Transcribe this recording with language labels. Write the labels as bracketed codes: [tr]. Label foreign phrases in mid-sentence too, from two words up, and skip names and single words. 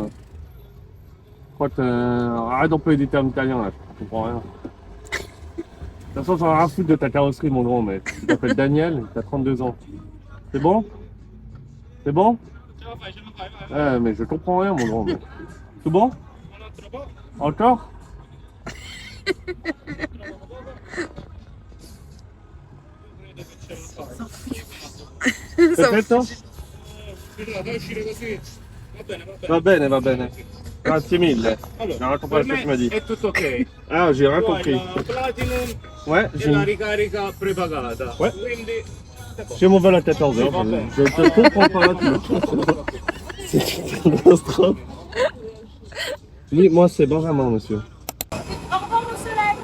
[fr] Je crois que arrête d'employer des termes italiens, là. Je comprends rien. De toute façon, j'en ai rien à foutre de ta carrosserie, mon grand, mais tu t'appelles Daniel, t'as 32 ans. C'est bon? C'est bon? Ouais, mais je comprends rien, mon grand. Mais... C'est bon? Encore? [it] Perfetto? Va bene. Grazie mille. [fr] J'ai rien compris à ce que tu m'as dit. [it] È tutto ok. [fr] Ah, j'ai rien compris. Platinum Ouais, e j'ai [it] la ricarica prepagata. [fr] Ouais. Quindi j'ai mon vol à 14h. Je te comprends pas. C'est une catastrophe. Oui, moi c'est Benjamin, monsieur. Au revoir mon soleil.